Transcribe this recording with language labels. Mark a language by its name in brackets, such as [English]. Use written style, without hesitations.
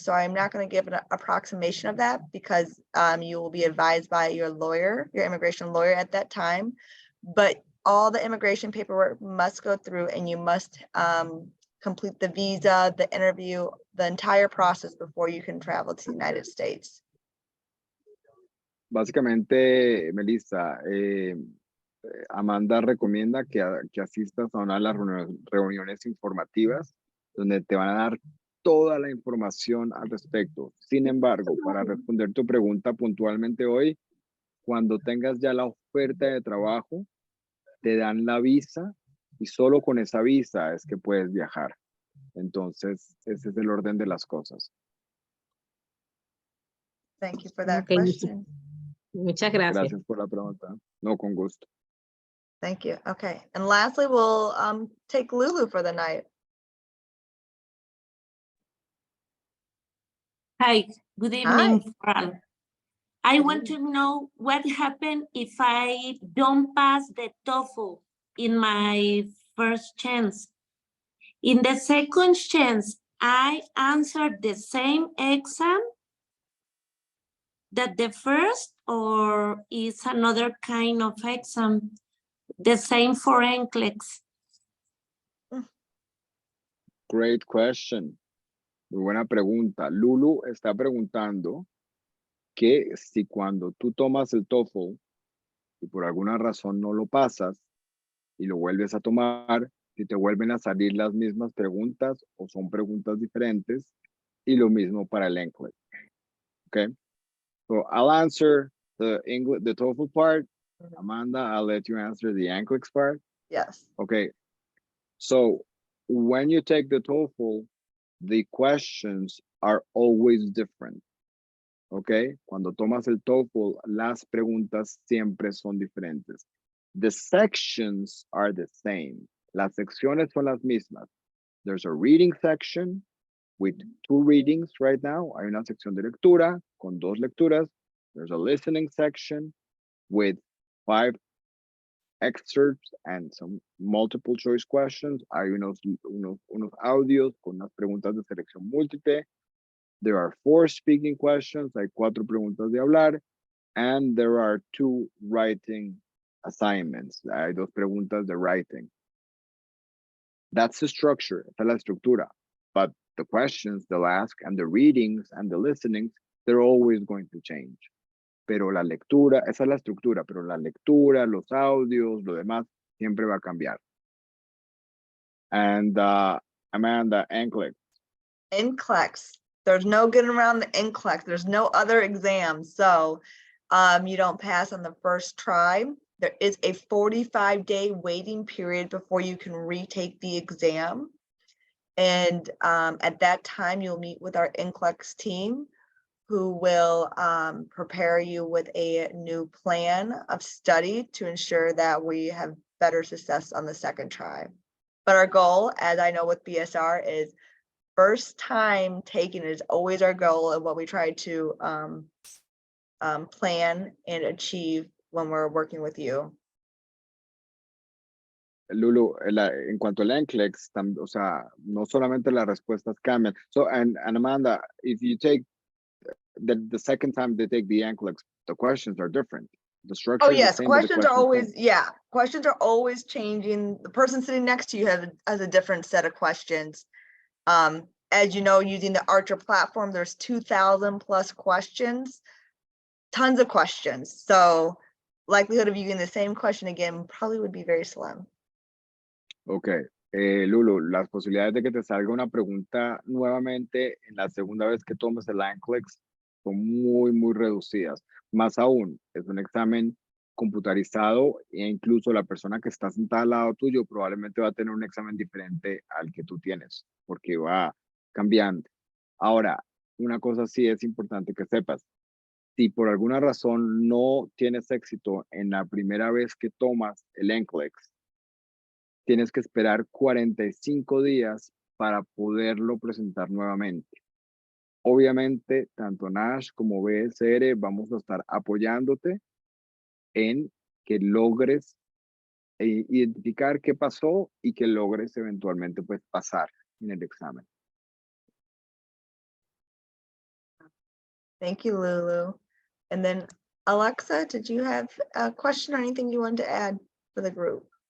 [English] So I'm not going to give an approximation of that because you will be advised by your lawyer, your immigration lawyer at that time. But all the immigration paperwork must go through and you must complete the visa, the interview, the entire process before you can travel to the United States. [Spanish] Básicamente, Melissa, Amanda recomienda que asistas a una de las reuniones informativas donde te van a dar toda la información al respecto. Sin embargo, para responder tu pregunta puntualmente hoy, cuando tengas ya la oferta de trabajo, te dan la visa y solo con esa visa es que puedes viajar. Entonces, ese es el orden de las cosas. [English] Thank you for that Okay, question. [Spanish] muchas gracias. Gracias por la pregunta. No, con gusto. [English] Thank you. Okay. And lastly, we'll take Lulu for the night. Hi, good evening, Fran. I want to know what happens if I don't pass the TOEFL in my first chance. In the second chance, I answered the same exam that the first, or is another kind of exam, the same for NCLEX? Great question. [Spanish] Muy buena pregunta. Lulu está preguntando que si cuando tú tomas el TOEFL y por alguna razón no lo pasas y lo vuelves a tomar, si te vuelven a salir las mismas preguntas o son preguntas diferentes, y lo mismo para el NCLEX. [English] Okay, so I'll answer the TOEFL part. Amanda, I'll let you answer the NCLEX part. Yes. Okay, so when you take the TOEFL, the questions are always different. [Spanish] Okay, cuando tomas el TOEFL, las preguntas siempre son diferentes. [English] The sections are the same. [Spanish] Las secciones son las mismas. [English] There's a reading section with 2 readings right now. [Spanish] Hay una sección de lectura con 2 lecturas. [English] There's a listening section with 5 excerpts and some multiple choice questions. [Spanish] Hay unos audios con unas preguntas de selección múltiple. [English] There are 4 speaking questions. [Spanish] Hay 4 preguntas de hablar. [English] And there are 2 writing assignments. [Spanish] Hay 2 preguntas de writing. [English] That's the structure. [Spanish] Esa es la estructura. [English] But the questions they'll ask and the readings and the listenings, they're always going to change. [Spanish] Pero la lectura, esa es la estructura, pero la lectura, los audios, lo demás, siempre va a cambiar. [English] And Amanda, NCLEX. NCLEX. There's no getting around the NCLEX. There's no other exams. So you don't pass on the first try. There is a 45-day waiting period before you can retake the exam. And at that time, you'll meet with our NCLEX team who will prepare you with a new plan of study to ensure that we have better success on the second try. But our goal, as I know with BSR, is first time taking it is always our goal and what we try to plan and achieve when we're working with you. [Spanish] Lulu, en cuanto al NCLEX, o sea, no solamente las respuestas cambian. [English] So, and Amanda, if you take the second time they take the NCLEX, the questions are different. The structure Oh is the yes, same, but the questions are always, change. yeah, questions are always changing. The person sitting next to you has a different set of questions. As you know, using the Archer platform, there's 2,000 plus questions, tons of questions. So likelihood of you getting the same question again probably would be very slim. [Spanish] Ok, Lulu, las posibilidades de que te salga una pregunta nuevamente en la segunda vez que tomes el NCLEX son muy reducidas. Más aún, es un examen computarizado e incluso la persona que está sentada al lado tuyo probablemente va a tener un examen diferente al que tú tienes, porque va cambiando. Ahora, una cosa sí es importante que sepas. Si por alguna razón no tienes éxito en la primera vez que tomas el NCLEX, tienes que esperar 45 días para poderlo presentar nuevamente. Obviamente, tanto Nash como BSR vamos a estar apoyándote en que logres identificar qué pasó y que logres eventualmente pues pasar en el examen. [English] Thank you, Lulu. And then Alexa, did you have a question or anything you wanted to add for the group?